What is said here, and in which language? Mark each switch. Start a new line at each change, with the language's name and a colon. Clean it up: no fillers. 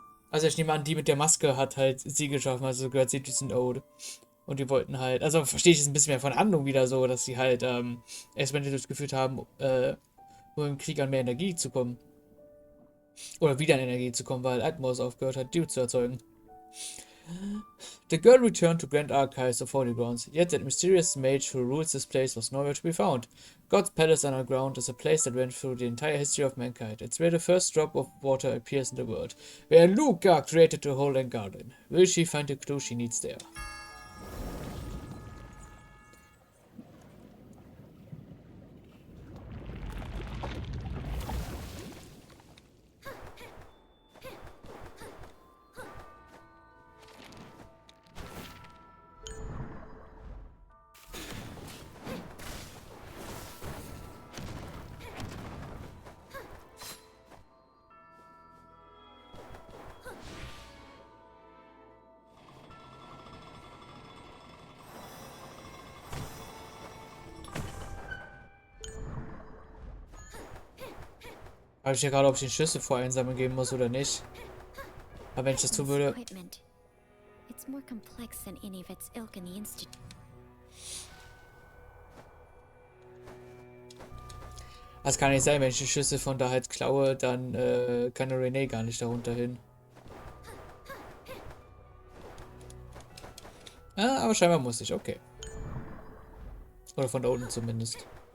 German: Also ich nehme an, die mit der Maske hat halt sie geschaffen, also gehört sie diesen Ode. Und die wollten halt, also verstehe ich jetzt ein bisschen mehr von der Handlung wieder so, dass sie halt Experimente durchgeführt haben, um im Krieg an mehr Energie zu kommen. Oder wieder an Energie zu kommen, weil Atmos aufgehört hat, Dew zu erzeugen.
English: The girl returned to Grand Archives of Holy Grounds, yet that mysterious mage who rules this place was nowhere to be found. God's Palace Underground is a place that went through the entire history of mankind. It's where the first drop of water appears in the world, where Luca created the whole garden. Will she find the clue she needs there?
German: Habe ich ja gerade, ob ich den Schlüssel vor einsammeln geben muss oder nicht. Aber wenn ich das tun würde...
English: It's more complex than any of its ilk in the institute.
German: Das kann nicht sein, wenn ich die Schlüssel von da halt klaue, dann kann der Renee gar nicht darunter hin. Ah, aber scheinbar muss ich, okay. Oder von da unten zumindest.